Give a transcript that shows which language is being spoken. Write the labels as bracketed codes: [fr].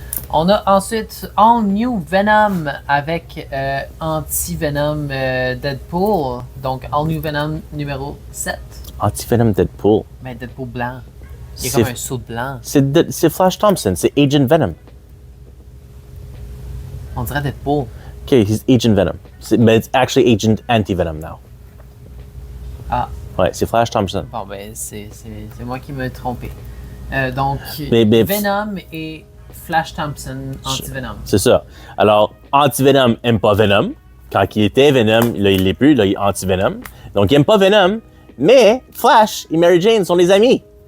[fr] On a ensuite All New Venom avec Anti-Venom Deadpool. Donc All New Venom numéro 7. Anti-Venom Deadpool. Mais Deadpool blanc. Il y a C'est- comme un saut de blanc. C'est Flash Thompson, c'est Agent Venom. On dirait Deadpool. [en] OK, he's Agent Venom. Mais it's actually Agent Anti-Venom now. [fr] Ah, Ouais, c'est Flash Thompson. bon ben c'est moi qui me trompé. Donc Mais- Venom et Flash Thompson Anti-Venom. C'est ça. Alors, Anti-Venom aime pas Venom. Quand il était Venom, là, il l'est plus, là, il est Anti-Venom. Donc, il aime pas Venom, mais Flash et Mary Jane sont des amis.